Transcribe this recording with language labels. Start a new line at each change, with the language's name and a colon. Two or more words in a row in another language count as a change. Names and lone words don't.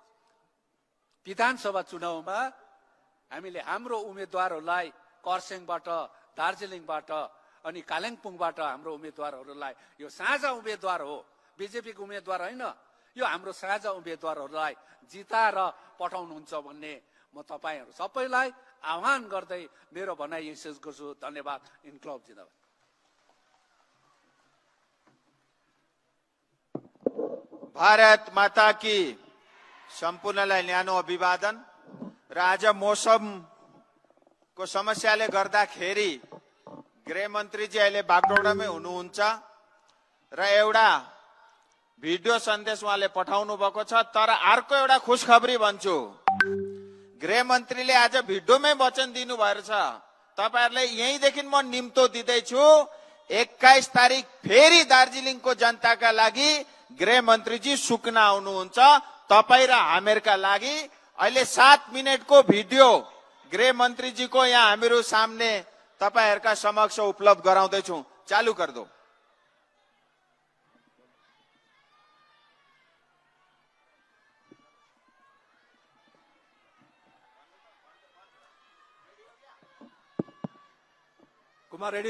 Nepali: विधानसभा चुनावमा हामीले हाम्रो उम्मेदवारहरूलाई खरसाङबाट, दार्जिलिङबाट अनि कालिम्पोङबाट हाम्रो उम्मेदवारहरूलाई, यो साझा उम्मेदवार हो, बीजेपीको उम्मेदवार होइन, यो हाम्रो साझा उम्मेदवारहरूलाई जिताएर पठाउनुहुन्छ भन्ने म तपाईहरु सबैलाई आह्वान गर्दै मेरो भनाइ यही शेष गर्छु।
Hindi: धन्यवाद। इन्क्लाब जिन्दाबाद। भारत माता की
Nepali: सम्पूर्णलाई न्यानो अभिवादन। र आज मौसमको समस्याले गर्दाखेरि गृहमन्त्रीजी अहिले बागडोग्रामै हुनुहुन्छ र एउटा भिडियो सन्देश उहाँले पठाउनु भएको छ। तर अर्को एउटा खुशखबरी भन्छु, गृहमन्त्रीले आज भिडियोमै वचन दिनु भएको छ। तपाईहरुले यहीँदेखि म निम्तो दिँदैछु, 21 तारिक फेरि दार्जिलिङको जनताका लागि गृहमन्त्रीजी सुकना आउनुहुन्छ, तपाई र हामीहरुका लागि। अहिले 7 मिनेटको भिडियो गृहमन्त्रीजीको यहाँ हामीहरु सामने तपाईहरुका समक्ष उपलब्ध गराउँदैछु।
Hindi: चालू कर दो। कुमार रेडी।